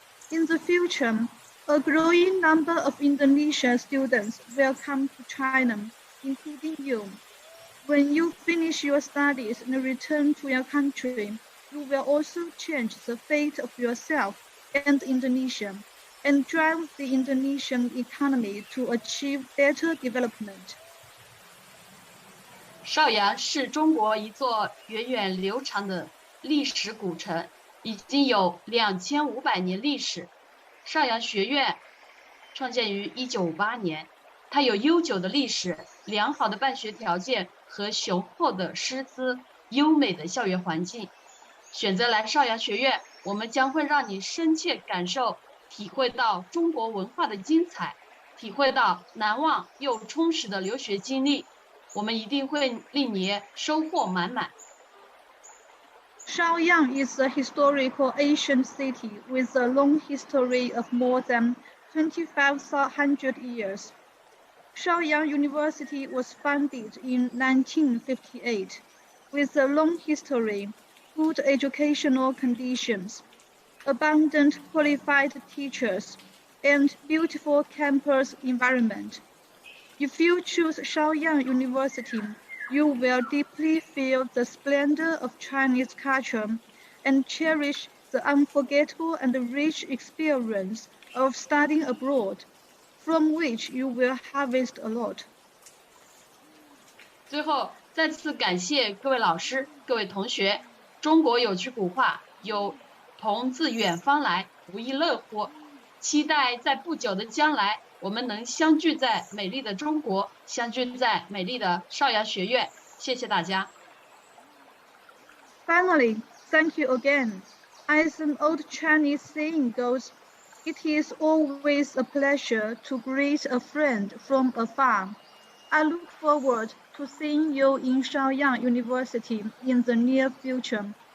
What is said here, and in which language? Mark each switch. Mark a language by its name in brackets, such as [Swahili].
[English] In the future, a growing number of Indonesian students will come to China, including you. When you finish your studies and return to your country, you will also change the fate of yourself and Indonesia, and drive the Indonesian economy to achieve better development. [Chinese] 邵阳是中国一座源远流长的历史古城，已经有2500年历史。邵阳学院创建于1958年，它有悠久的历史、良好的办学条件和雄厚的师资、优美的校园环境。选择来邵阳学院，我们将会让你深切感受、体会到中国文化的精彩，体会到难忘又充实的留学经历。我们一定会令你收获满满。 [English] Shaoyang is a historical ancient city with a long history of more than 2,500 years. Shaoyang University was founded in 1958, with a long history, good educational conditions, abundant qualified teachers, and beautiful campus environment. If you choose Shaoyang University, you will deeply feel the splendor of Chinese culture and cherish the unforgettable and rich experience of studying abroad, from which you will harvest a lot. [Chinese] 最后，再次感谢各位老师、各位同学。中国有句古话，有朋自远方来，不亦乐乎。期待在不久的将来，我们能相聚在美丽的中国，相聚在美丽的邵阳学院。谢谢大家。 [English] Finally, thank you again. As an old Chinese saying goes, it is always a pleasure to greet a friend from afar. I look forward to seeing you in Shaoyang University in the near future.